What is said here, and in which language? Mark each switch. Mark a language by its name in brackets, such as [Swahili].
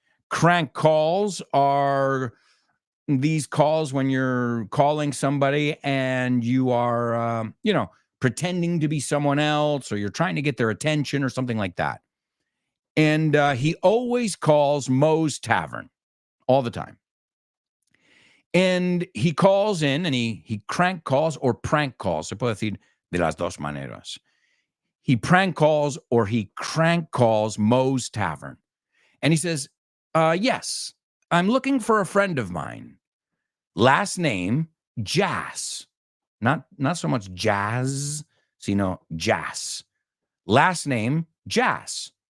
[English] Crank calls are these calls when you're calling somebody and you are, pretending to be someone else, or you're trying to get their attention or something like that. And he always calls Moe's Tavern all the time. And he calls in and he crank calls or prank calls. [Spanish] Se puede decir de las dos maneras. [English] He prank calls or he crank calls Moe's Tavern. And he says, yes, I'm looking for a friend of mine. Last name, Jas. Not so much jazz, sino Jas. Last name, Jas.